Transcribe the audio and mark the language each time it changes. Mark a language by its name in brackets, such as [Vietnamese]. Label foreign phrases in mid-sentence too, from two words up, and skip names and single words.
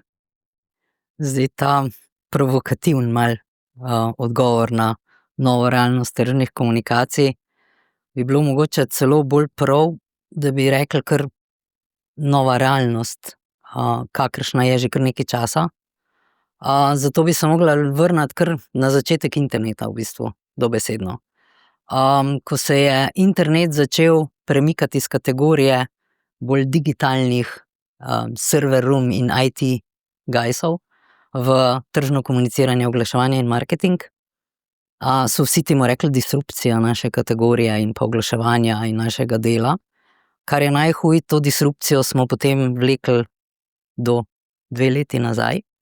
[Slovenian] Zdaj ta provokativen odgovor na novo realnost tržnih komunikacij bi bilo mogoče celo bolj prav, da bi rekli kar nova realnost, kakršna je že kar nekaj časa. Zato bi se mogla vrniti kar na začetek interneta v bistvu, dobesedno. Ko se je internet začel premikati iz kategorije bolj digitalnih [English] server room [Slovenian] in [English] IT guysov [Slovenian] v tržno komuniciranje, oglaševanje in marketing, so vsi temu rekli disrupcija naše kategorije in pa oglaševanja in našega dela. Kar je najhuj, to disrupcijo smo potem vlekli do 2 leti nazaj.